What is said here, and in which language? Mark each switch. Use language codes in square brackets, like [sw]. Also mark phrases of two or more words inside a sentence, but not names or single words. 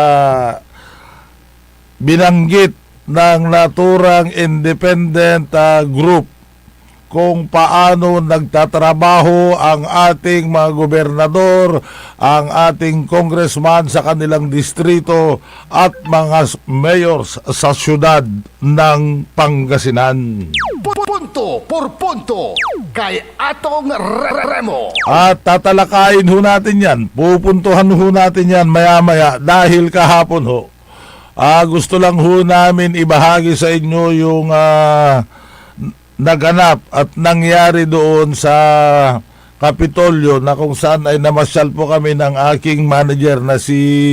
[tl] binanggit ng naturang [en] independent group [tl] kung paano nagtatrabaho ang ating mga gobernador, ang ating congressman sa kanilang distrito at mga mayors sa syudad ng Pangasinan. Punto por punto kay Atong Remo. At tatalakayin ho natin yan, pupuntuhan ho natin yan maya-maya dahil kahapon ho. Gusto lang ho namin ibahagi sa inyo yung naganap at nangyari doon sa Kapitolyo na kung saan ay namasyal po kami ng aking manager na si